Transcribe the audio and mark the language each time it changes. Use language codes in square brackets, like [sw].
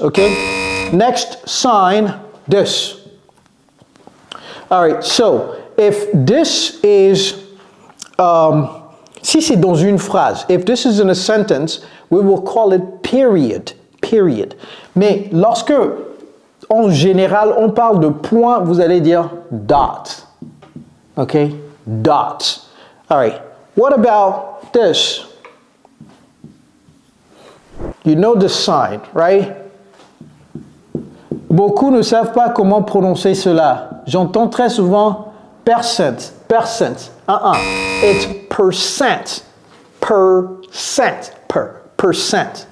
[en] OK? Next sign, this. All right, so if this is, [fr] si c'est dans une phrase, [en] if this is in a sentence, we will call it period, period. [fr] Mais lorsque, en général, on parle de point, vous allez dire dot. [en] OK? Dot. All right, what about this? You know the sign, right? [fr] Beaucoup ne savent pas comment prononcer cela. J'entends très souvent percent, percent. [en] It's percent, percent, percent.